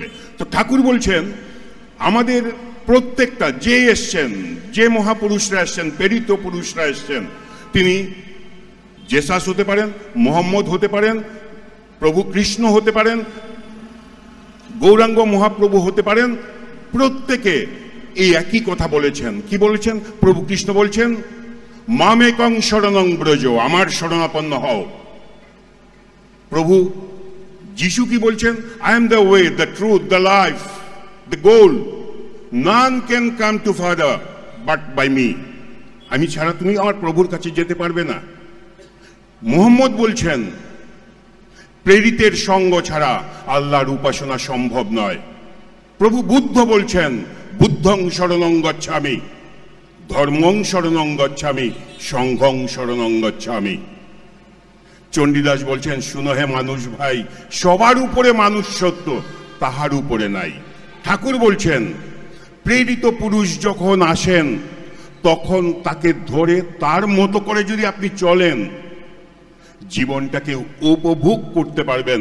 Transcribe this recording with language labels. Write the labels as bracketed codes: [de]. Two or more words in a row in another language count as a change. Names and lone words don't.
[bn] তো ঠাকুর বলছেন, আমাদের প্রত্যেকটা যে এসছেন, যে মহাপুরুষরা এসছেন, প্রেরিত পুরুষরা এসছেন, তিনি জেসাস হতে পারেন, মোহাম্মদ হতে পারেন, প্রভু কৃষ্ণ হতে পারেন, গৌরাঙ্গ মহাপ্রভু হতে পারেন। প্রত্যেকে এই একই কথা বলেছেন। কি বলেছেন? প্রভু কৃষ্ণ বলছেন, [sa] মামেকং শরণং ব্রজ, [bn] আমার শরণাপন্ন হও। প্রভু যিশু কি বলছেন? [en] I am the way, the truth, the life, the goal, none can come to Father but by me. [bn] আমি ছাড়া তুমি আমার প্রভুর কাছে যেতে পারবে না। মুহাম্মদ বলছেন, প্রেরিতের সঙ্গ ছাড়া আল্লাহর উপাসনা সম্ভব নয়। প্রভু বুদ্ধ বলছেন, [sa] বুদ্ধং শরণং গচ্ছামি, ধর্মং শরণং গচ্ছামি, সংঘং শরণং গচ্ছামি। [bn] চণ্ডীদাস বলছেন, শুনো হে মানুষ ভাই, সবার উপরে মানুষ সত্য, তাহার উপরে নাই। ঠাকুর বলছেন, প্রেরিত পুরুষ যখন আসেন তখন তাকে ধরে তার মতো করে যদি আপনি চলেন, জীবনটাকে উপভোগ করতে পারবেন।